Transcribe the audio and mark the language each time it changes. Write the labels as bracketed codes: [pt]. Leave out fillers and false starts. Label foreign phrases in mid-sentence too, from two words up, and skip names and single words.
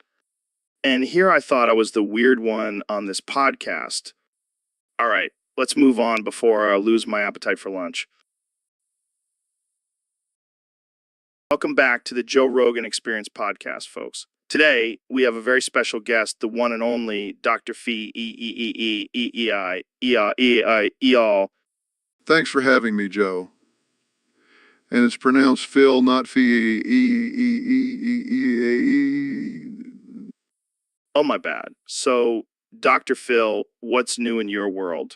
[en] And here I thought I was the weird one on this podcast. All right, let's move on before I lose my appetite for lunch. Welcome back to the Joe Rogan Experience podcast, folks. Today, we have a very special guest, the one and only Dr. Fee E-E-E-E-E-E-I-E-I-E-All. Thanks for having me, Joe. And it's pronounced Phil, not Fee. Oh, my bad. So, Dr. Phil, what's new in your world?